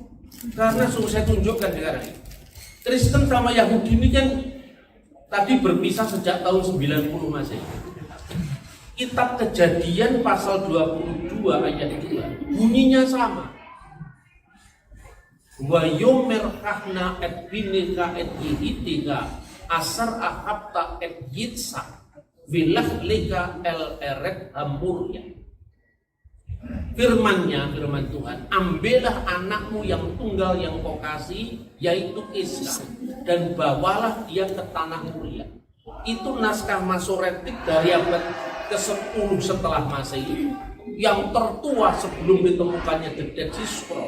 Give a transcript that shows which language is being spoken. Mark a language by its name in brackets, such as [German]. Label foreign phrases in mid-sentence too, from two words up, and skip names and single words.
[Indonesian] Karena saya tunjukkan sekarang ini, Kristen sama Yahudi ini kan tadi berpisah sejak tahun 90 Masehi. Kitab Kejadian pasal 22 ayat 2 bunyinya sama. [Hebrew] ויאמר קח נא את בנך את יחידך אשר אהבת את יצחק ולך לך אל ארץ המריה. [Indonesian] Firman Tuhan, ambillah anakmu yang tunggal yang kau kasih, yaitu Ishak, dan bawalah dia ke tanah Moria. Itu naskah Masoretik dari abad ke-10 setelah Masehi, yang tertua sebelum ditemukannya The Dead Sea Scroll.